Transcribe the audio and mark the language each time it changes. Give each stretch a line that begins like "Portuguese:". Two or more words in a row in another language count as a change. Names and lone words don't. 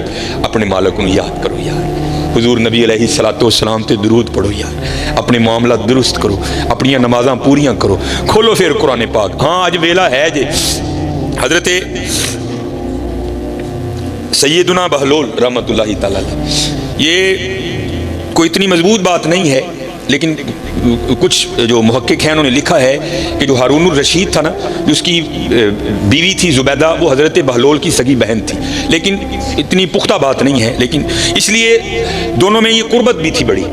Punjabi: اپنے مالک کو یاد کرو یار، حضور نبی علیہ السلام تے درود پڑھو یار، اپنے معاملہ درست کرو، اپنی نمازاں پوریاں کرو، کھولو پھر قرآن پاک. ہاں اج ویلا ہے جے حضرت سیدنا بہلول
Arabic: رحمة الله تعالى,
Urdu: یہ کوئی اتنی مضبوط بات نہیں ہے، لیکن کچھ جو محقق ہیں انہوں نے لکھا ہے کہ جو ہارون رشید تھا نا، جو اس کی بیوی تھی زبیدہ، وہ حضرت بہلول کی سگی بہن تھی. لیکن اتنی پختہ بات نہیں ہے، لیکن اس لیے دونوں میں یہ قربت بھی تھی بڑی.